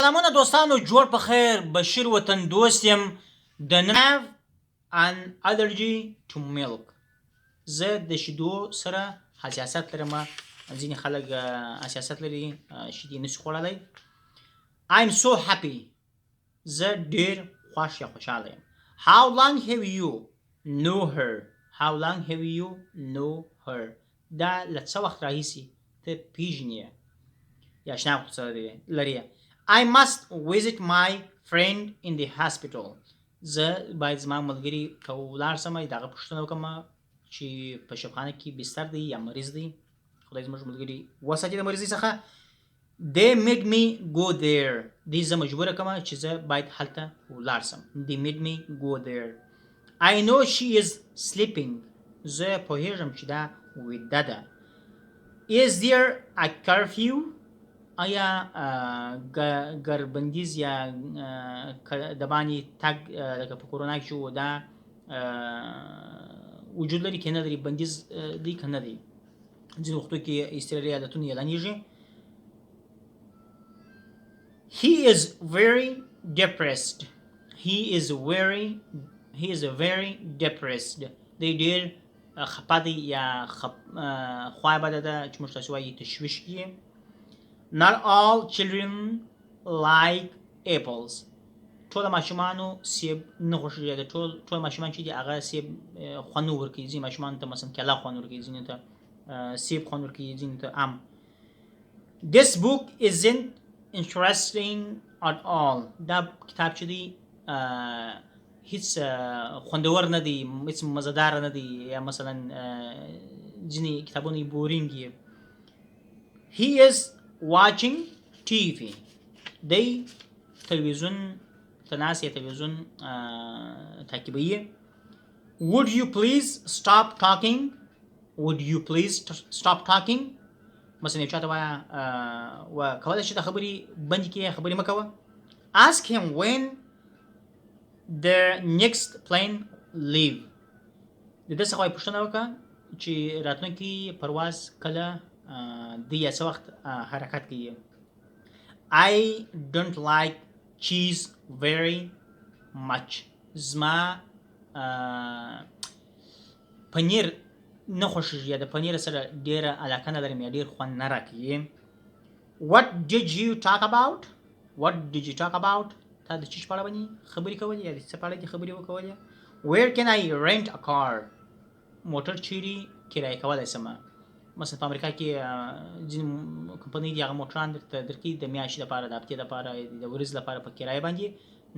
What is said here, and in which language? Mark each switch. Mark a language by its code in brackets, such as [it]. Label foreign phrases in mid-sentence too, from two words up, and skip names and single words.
[ps] سلامونه دوستانو، جوړ په خیر. [en] بشیر وطن دوست یم. [ps] د نن [en] have an allergy to milk. [ps] زه د شیدو سره حساسیت لرم. ځینې خلک حساسیت لري، شیدې نشي خوړلی. [en] I'm so happy. [ps] زه ډېر خوښ یا خوشحاله یم. [en] How long have you know her? How long have you know her? [ps] دا له څه وخت راهیسې ته پیژنې یا شناخت سره لري. [en] I must visit my friend in the hospital. [ps] زه باید زما ملګري ته ولاړ شم، د هغه پوښتنه وکړم چې په شفخانه کې بستر دی یا مریض دی. خدای زموږ ملګري وساتي د مریضۍ څخه. [en] They made me go there. [ps] دې زه مجبوره کړم چې زه باید هلته ولاړ شم. [en] They made me go there. I know she is sleeping. [ps] زه پوهیږم چې دا ویده ده. [en] Is there a curfew? [ps] آیا ګربندیز یا د باندې تګ لکه په کورونا کې شو دا وجود لري که نه لري؟ بندیز دی که نه دی؟ ځینې وختو کې اضطراري حالتونه اعلانیږي. [en] He is very depressed. He is very depressed. [ps] دی ډېر خپه دی یا خوا بده ده چې موږ تاسو وایي تشویش کې. [en] Not all children like apples. [ps] ټول ماشومانو سیب نه خوښېږي. ټول ماشومان چې دي هغه سیب خوند نه ورکوي. ځینې ماشومانو ته مثلا کیله خوند ورکوي، ځینې ته سیب خوند ورکوي، ځینې ته ام. [en] This book isn't interesting at all. [ps] دا کتاب چې دی هیڅ خوندور نه دی، هیڅ مزهدار نه دی، یا مثلا ځینې کتابونه بورینګ دي. [en] He is watching TV. [ps] دی تلویزیون ته ناست یا تلویزیون تعقیبوي. [en] Would you please stop talking? Would you please stop talking? [ps] مثلا یو چاته وایه کولی شي د خبرې بندې کړې، خبرې مه کوه. [en] Ask him when the next plane leave. [ps] د ده څخه وایي پوښتنه وکړه چې راتلونکي پرواز کله دی یا څه وخت حرکت کوي. [en] I don't like cheese very much. [ps] زما پنیر نه خوښېږي یا د پنیر سره ډېره علاقه نه لرم یا ډېر خوند نه راکوي. [en] What did you talk about? [ps] تا د چیش په اړه باندې خبرې کولې یا د څه په اړه دې خبرې وکولې؟ [en] Where can I rent a car? [ps] موټر چیرې کرایه کولی شم؟ مثلا په امریکا کې ځینې کمپنۍ دي هغه موټران درته درکوي د میاشتې لپاره، د هفتې لپاره، د ورځې لپاره په کرایه باندې.